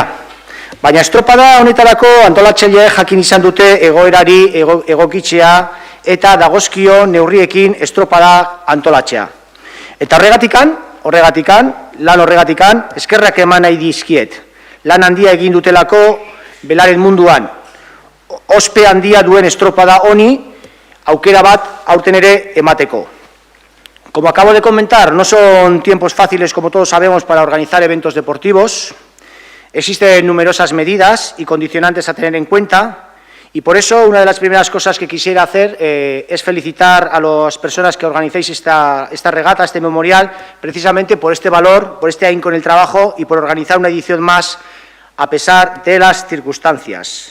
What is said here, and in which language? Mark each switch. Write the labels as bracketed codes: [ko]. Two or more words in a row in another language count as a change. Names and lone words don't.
[eu] Baina estropada honetarako antolatzaileek jakin izan dute egoerari egokitzea eta dagozkio neurriekin estropada antolatzea. Eta horregatikan, lan horregatikan, eskerrak eman nahi dizkiet. Lan handia egin dutelako belaren munduan. Ospe handia duen estropada honi, aukera bat aurten ere emateko. [es] Como acabo de comentar, no son tiempos fáciles, como todos sabemos, para organizar eventos deportivos. Existen numerosas medidas y condicionantes a tener en cuenta, y por eso una de las primeras cosas que quisiera hacer es felicitar a las personas que organizáis esta regata, este memorial, precisamente por este valor, por este ahínco en el trabajo y por organizar una edición más a pesar de las circunstancias.